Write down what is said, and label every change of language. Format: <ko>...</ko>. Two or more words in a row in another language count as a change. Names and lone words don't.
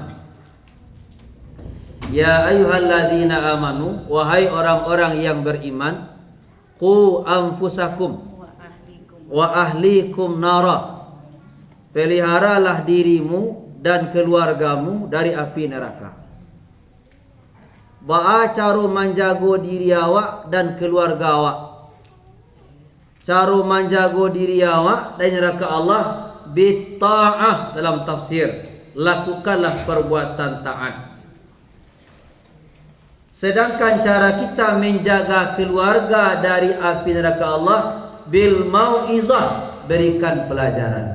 <ar>يا أيها الذين آمنوا,</ar> <id>wahai orang-orang yang beriman,</id> <ar>قوا أنفسكم وأهليكم نارا.</ar> <id>Peliharalah dirimu dan keluargamu dari api neraka.</id> <min>Ba'a caro manjago diri awak dan keluarga awak. Caro manjago diri awak dan neraka Allah bitta'ah dalam tafsir.</min> <id>Lakukanlah perbuatan taat. Sedangkan cara kita menjaga keluarga dari api neraka Allah</id> <ar>بالموعظة,</ar> <id>berikan pelajaran.</id>